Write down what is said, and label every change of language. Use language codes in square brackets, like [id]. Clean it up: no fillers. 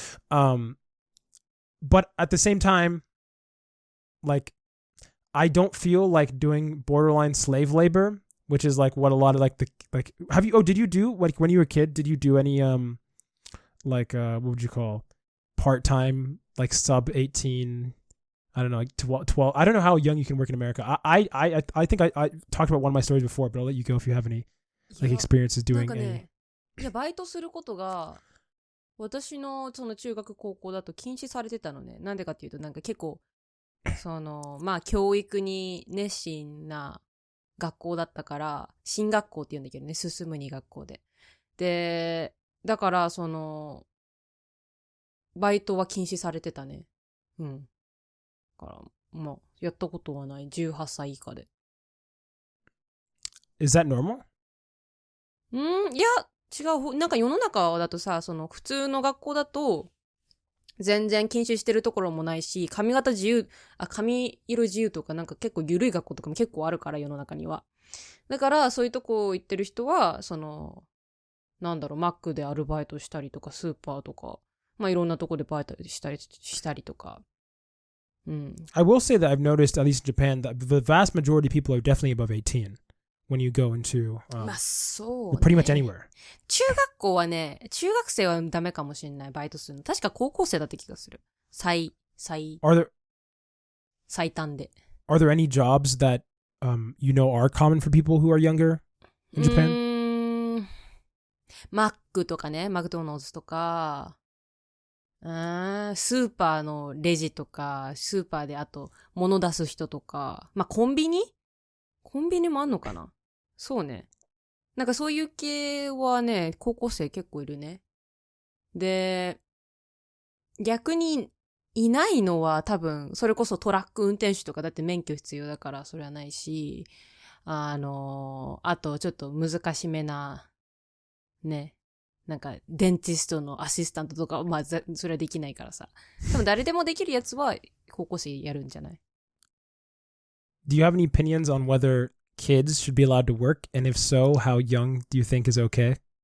[en] But at the same time, like, I don't feel like doing borderline slave labor, which is like what a lot of did you do, like when you were a kid, did you do any, what would you call part-time, like sub 18, I don't know, like 12, I don't know how young you can work in America. I think I talked about one of my stories before, but I'll let you go if you have any like experiences doing any. [ja] いや、バイトすることが、私のその中学高校だと禁止されてたのね。なんでかっていうと、なんか結構、教育に熱心な学校だったから、進学校って言うんだけどね、進むに学校で。で、だから、バイトは禁止されてたね。うん。だから、やったことはない。 18歳以下で。 [en] Is that normal? [ja] いや、違う。なんか世の中だとさ、普通の学校だと、全然禁止してるところもないし、髪色自由とかなんか結構緩い学校とかも結構あるから、世の中には。だから、そういうとこ行ってる人は、マックでアルバイトしたりとか、スーパーとか、いろんなとこでバイトしたりとか。 [en] I will say that I've noticed, at least in Japan, that the vast majority of people are definitely above 18 when you go into [ja] そうね。 [en] pretty much anywhere. [ja] 中学校はね、中学生はダメかもしれない、バイトするの。確か高校生だった気がする。最短で。 [en] Are there any jobs that are common for people who are younger in Japan? [ja] マックとかね、マクドナルドとか、スーパーのレジとか、スーパーであと物出す人とか、コンビニもあんのかな。そうね。なんかそういう系はね、高校生結構いるね。で、逆にいないのは多分、それこそトラック運転手とかだって免許必要だからそれはないし、あとちょっと難しめな、ね、なんかデンティストのアシスタントとかはそれはできないからさ。多分誰でもできるやつは高校生やるんじゃない？ [en] Do you have any opinions on whether kids should be allowed to work? And if so, how young do you think is okay?